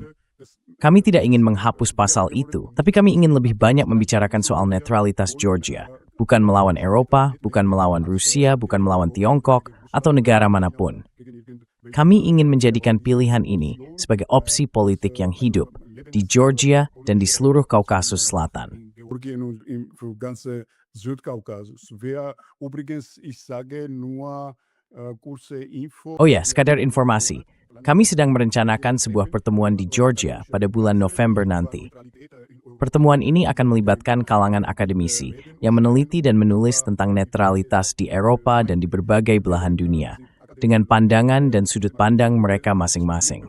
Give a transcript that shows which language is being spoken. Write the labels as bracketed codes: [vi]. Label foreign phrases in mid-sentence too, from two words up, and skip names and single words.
[id] Kami tidak ingin menghapus pasal itu, tapi kami ingin lebih banyak membicarakan soal netralitas Georgia. Bukan melawan Eropa, bukan melawan Rusia, bukan melawan Tiongkok, atau negara manapun. Kami ingin menjadikan pilihan ini sebagai opsi politik yang hidup di Georgia dan di seluruh Kaukasus Selatan. [de] Georgien und im ganze Südkaukasus. Übrigens, ich sage nur kurze Info. [id] Oh ya, sekadar informasi. Kami sedang merencanakan sebuah pertemuan di Georgia pada bulan November nanti. Pertemuan ini akan melibatkan kalangan akademisi yang meneliti dan menulis tentang netralitas di Eropa dan di berbagai belahan dunia, dengan pandangan dan sudut pandang mereka masing-masing.